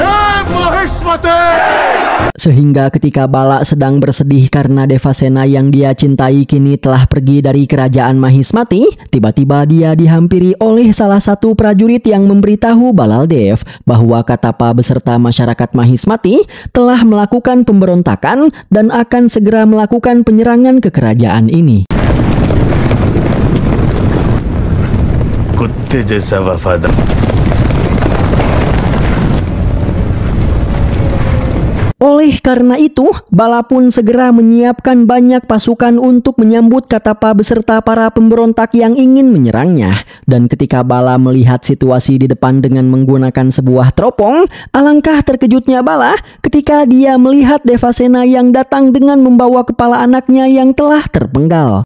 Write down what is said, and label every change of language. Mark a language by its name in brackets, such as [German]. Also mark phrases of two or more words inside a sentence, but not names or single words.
[Indonesian] Sehingga ketika Bala sedang bersedih karena Devasena yang dia cintai kini telah pergi dari kerajaan Mahismati, tiba-tiba dia dihampiri oleh salah satu prajurit yang memberitahu Balaldev bahwa Katapa beserta masyarakat Mahismati telah melakukan pemberontakan dan akan segera melakukan penyerangan ke kerajaan ini. [Hindi] कुत्ते जैसा वफादार। [Indonesian] Oleh karena itu, Bala pun segera menyiapkan banyak pasukan untuk menyambut Katapa beserta para pemberontak yang ingin menyerangnya. Dan ketika Bala melihat situasi di depan dengan menggunakan sebuah teropong, alangkah terkejutnya Bala ketika dia melihat Devasena yang datang dengan membawa kepala anaknya yang telah terpenggal.